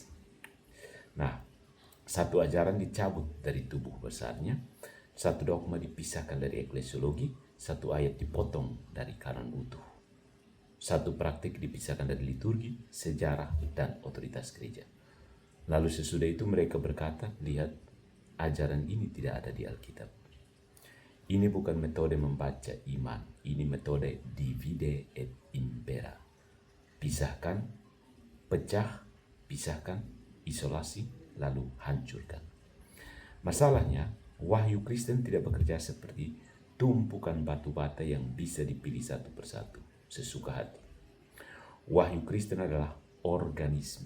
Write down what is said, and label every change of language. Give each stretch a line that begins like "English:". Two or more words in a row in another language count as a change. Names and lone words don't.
Indonesian: Nah, satu ajaran dicabut dari tubuh besarnya, satu dogma dipisahkan dari eklesiologi, satu ayat dipotong dari kanon utuh. Satu praktik dipisahkan dari liturgi, sejarah, dan otoritas gereja. Lalu sesudah itu mereka berkata, lihat, ajaran ini tidak ada di Alkitab. Ini bukan metode membaca iman, ini metode
Latin: divide et impera.
Indonesian: Pisahkan, pecah, pisahkan, isolasi, lalu hancurkan. Masalahnya, wahyu Kristen tidak bekerja seperti tumpukan batu bata yang bisa dipilih satu persatu, sesuka hati. Wahyu Kristen adalah organisme.